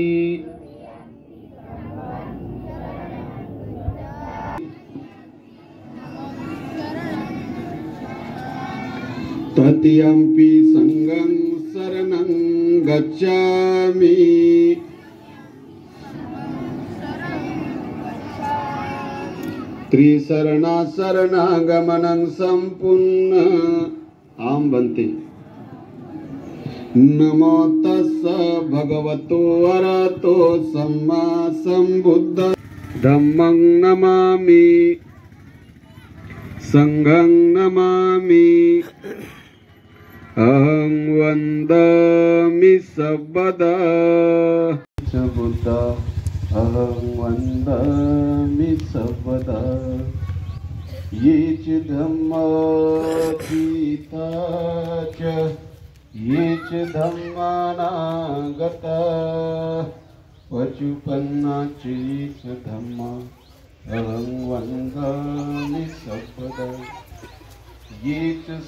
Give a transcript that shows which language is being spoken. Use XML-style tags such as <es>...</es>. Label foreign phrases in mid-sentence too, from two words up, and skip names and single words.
<pi>तृतीयंपि संघं शरणं गच्छामि त्रिशरणा शरणागमनं संपूर्ण आम बनते. नमो तस्स भगवतो अरहतो सम्मा संबुद्ध धम्मं नमामि संघं नमामि अहं वन्दामि सर्वदा बुद्ध अहं वन्दामि सर्वदा ये च धम्मातीता च ये च धम्मानागता पचुपन्ना च ये च धम्मा अहं वन्दामि सर्वदा ये च</pi>